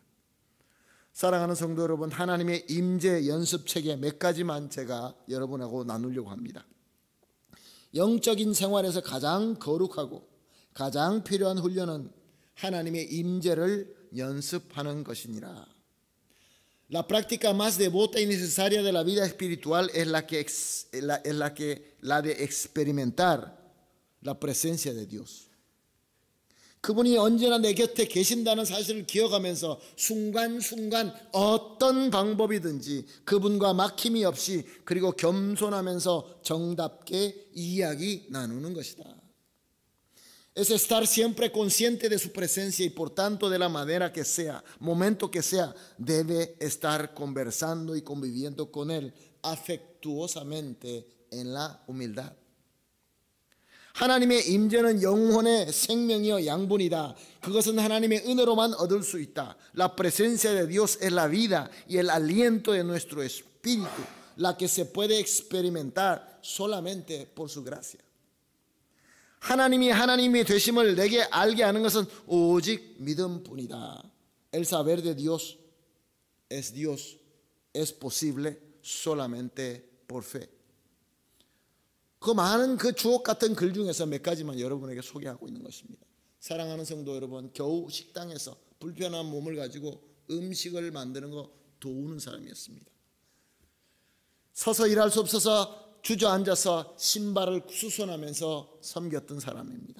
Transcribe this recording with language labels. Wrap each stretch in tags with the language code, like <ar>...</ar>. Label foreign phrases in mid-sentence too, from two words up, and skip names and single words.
<ko>사랑하는 성도 여러분, 하나님의 임재 연습책의 몇 가지만 제가 여러분하고 나누려고 합니다. 영적인 생활에서 가장 거룩하고 가장 필요한 훈련은 하나님의 임재를 연습하는 것이니라.</ko> <es>La práctica más devota y necesaria de la vida espiritual es la de experimentar la presencia de Dios.</es> <ko>그분이 언제나 내 곁에 계신다는 사실을 기억하면서 순간순간 어떤 방법이든지 그분과 막힘이 없이 그리고 겸손하면서 정답게 이야기 나누는 것이다.</ko> <es>Es estar siempre consciente de su presencia y por tanto de la manera que sea, momento que sea, debe estar conversando y conviviendo con él afectuosamente en la humildad.</es> <ko>하나님의 임재는 영혼의 생명이요 양분이다. 그것은 하나님의 은혜로만 얻을 수 있다.</ko> <es>La presencia de Dios es la vida y el aliento de nuestro espíritu, la que se puede experimentar solamente por su gracia.</es> <ko>하나님이 하나님이 되심을 내게 알게 하는 것은 오직 믿음뿐이다.</ko> <es>El saber de Dios es posible solamente por fe.</es> <ko>그 많은 그 주옥 같은 글 중에서 몇 가지만 여러분에게 소개하고 있는 것입니다. 사랑하는 성도 여러분, 겨우 식당에서 불편한 몸을 가지고 음식을 만드는 거 도우는 사람이었습니다. 서서 일할 수 없어서 주저앉아서 신발을 수선하면서 섬겼던 사람입니다.</ko>